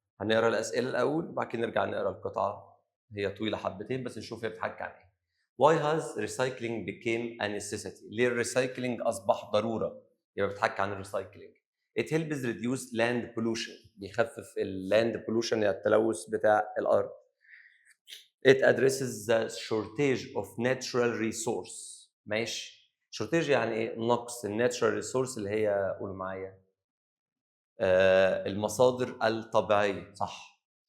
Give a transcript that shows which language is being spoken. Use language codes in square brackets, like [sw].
[ar] هنقرا الاسئله الاول وبعد كده نرجع نقرا القطعه. هي طويله حبتين بس نشوف هي بتحكي عن ايه. [en] Why has recycling became a necessity؟ [ar] ليه الريسايكلينج اصبح ضروره؟ يبقى بتحكي عن الريسايكلينج. [en] It helps reduce land pollution، [ar] بيخفف اللاند pollution يعني التلوث بتاع الارض. [en] It addresses the shortage of natural resource. [ar] ماشي. shortage يعني ايه؟ نقص الناتشرال ريسورس اللي هي، قولوا معايا، المصادر الطبيعيه، صح.